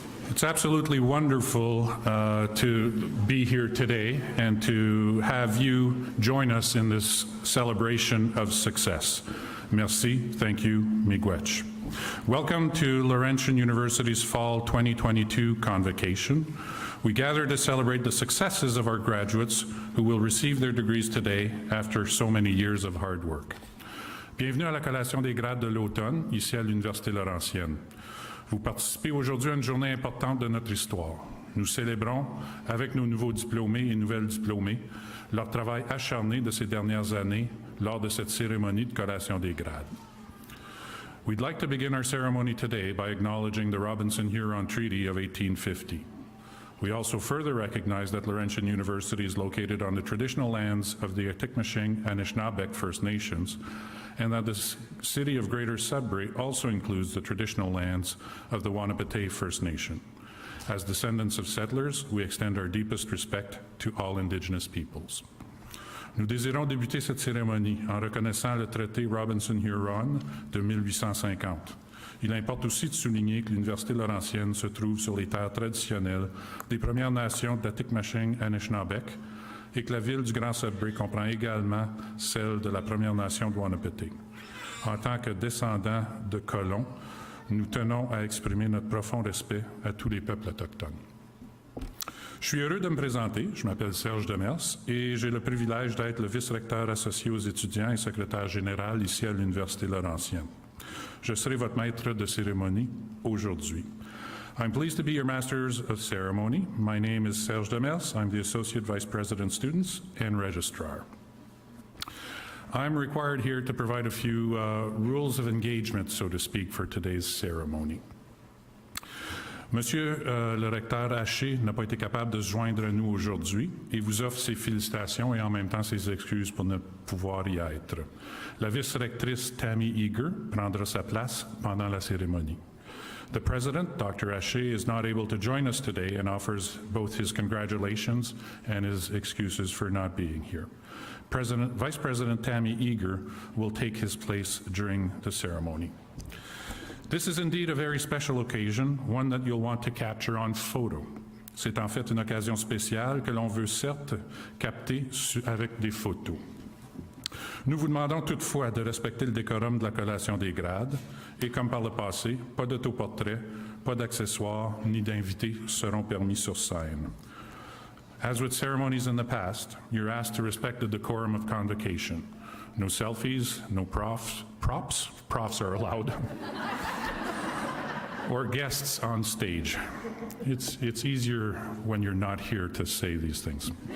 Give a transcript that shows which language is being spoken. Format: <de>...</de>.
<en>It's absolutely wonderful to be here today and to have you join us in this celebration of success.</en> <fr>Merci.</fr> <en>Thank you, Miigwech. Welcome to Laurentian University's Fall 2022 Convocation. We gather to celebrate the successes of our graduates who will receive their degrees today after so many years of hard work.</en> <fr>Bienvenue à la collation des grades de l'automne, ici à l'Université Laurentienne. Vous participez aujourd'hui à une journée importante de notre histoire. Nous célébrons, avec nos nouveaux diplômés et nouvelles diplômées, leur travail acharné de ces dernières années lors de cette cérémonie de collation des grades.</fr> <en>We'd like to begin our ceremony today by acknowledging the Robinson-Huron Treaty of 1850. We also further recognize that Laurentian University is located on the traditional lands of the Atikokan and Anishinaabeg First Nations, and that the city of Greater Sudbury also includes the traditional lands of the Wahnapitae First Nation. As descendants of settlers, we extend our deepest respect to all Indigenous peoples.</en> <fr>Nous désirons débuter cette cérémonie en reconnaissant le traité Robinson-Huron de 1850. Il importe aussi de souligner que l'Université Laurentienne se trouve sur les terres traditionnelles des Premières Nations d'Atikokan et Anishinaabeg et que la ville du Grand Sudbury comprend également celle de la Première Nation de Wahnapitae. En tant que descendants de colons, nous tenons à exprimer notre profond respect à tous les peuples autochtones. Je suis heureux de me présenter. Je m'appelle Serge Demers et j'ai le privilège d'être le vice-recteur associé aux étudiants et secrétaire général ici à l'Université Laurentienne. Je serai votre maître de cérémonie aujourd'hui.</fr> <en>I'm pleased to be your Masters of Ceremony. My name is Serge Demers. I'm the Associate Vice President Students and Registrar. I'm required here to provide a few rules of engagement, so to speak, for today's ceremony.</en> <fr>Monsieur le recteur Haché n'a pas été capable de se joindre à nous aujourd'hui et vous offre ses félicitations et en même temps ses excuses pour ne pouvoir y être. La vice-rectrice Tammy Eager prendra sa place pendant la cérémonie.</fr> <en>The president, Dr. Haché, is not able to join us today and offers both his congratulations and his excuses for not being here. Vice President Tammy Eager will take his place during the ceremony. This is indeed a very special occasion, one that you'll want to capture on photo.</en> <fr>C'est en fait une occasion spéciale que l'on veut certes capter avec des photos. Nous vous demandons toutefois de respecter le décorum de la collation des grades et comme par le passé, pas d'autoportrait, pas d'accessoires ni d'invités seront permis sur scène.</fr> <en>As with ceremonies in the past, you're asked to respect the decorum of convocation. No selfies, no props are allowed, or guests on stage. It's easier when you're not here to say these things.</en>